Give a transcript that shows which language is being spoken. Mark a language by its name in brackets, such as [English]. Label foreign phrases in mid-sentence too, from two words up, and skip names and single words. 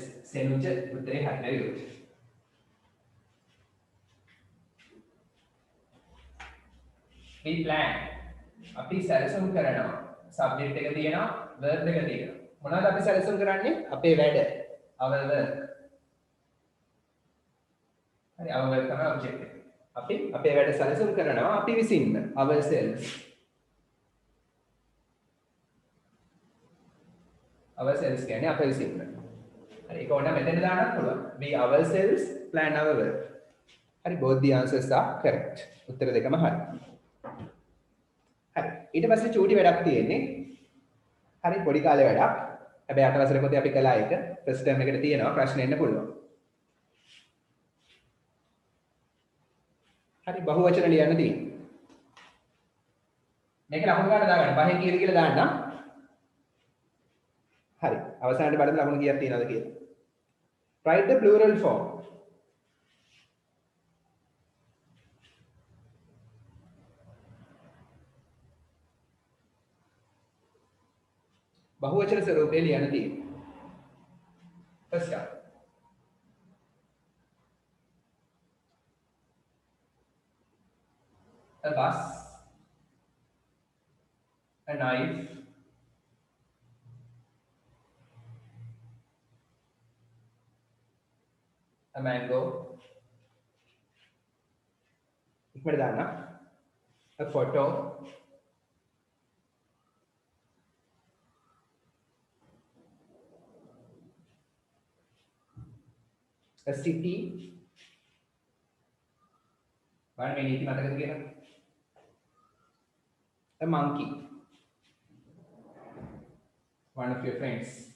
[Sinhala] සෙනුජ උත්තරේ හරියට යොමු. [English] We plan. [Sinhala] අපි සැලසුම් කරනවා. subject එක තියෙනවා, verb එක තියෙනවා. මොනවද අපි සැලසුම් කරන්නේ? අපේ වැඩ. [English] our work. [Sinhala] හරි, [English] our work [Sinhala] තමයි object එක. අපි අපේ වැඩ සැලසුම් කරනවා අපි විසින්ම ourselves. ourselves කියන්නේ අප විසින්ම. හරි, ඒක ඕන මෙතන දාන්නත් පුළුවන්. [English] We ourselves plan our work. [Sinhala] හරි, [English] both the answers are correct. [Sinhala] උත්තර දෙකම හරි. හරි, ඊට පස්සේ චූටි වැඩක් තියෙන්නේ. හරි, පොඩි කාලේ වැඩක්. හැබැයි අට වසරේ පොතේ අපි කළා ඒක. [English] first term [Sinhala] එකට තියෙනවා ප්‍රශ්න එන්න පුළුවන්. හරි, බහුවචන ලියන්න තියෙනවා. මේක ලකුණු ගන්න දාගන්න. පහෙන් කීයද කියලා දාන්න. හරි, අවසානයේ බලමු ලකුණු කීයක් තියෙනවද කියලා. [English] Write the plural form. [Sinhala] බහුවචන ස්වරූපේ ලියන්න තියෙනවා. [English] First up. A bus, a knife, a mango, [Sinhala] ඉක්මනට දාන්න. [English] A photo, a city, one [Sinhala] මේ නීති මතකද කියලා? [English] A monkey, one of your friends.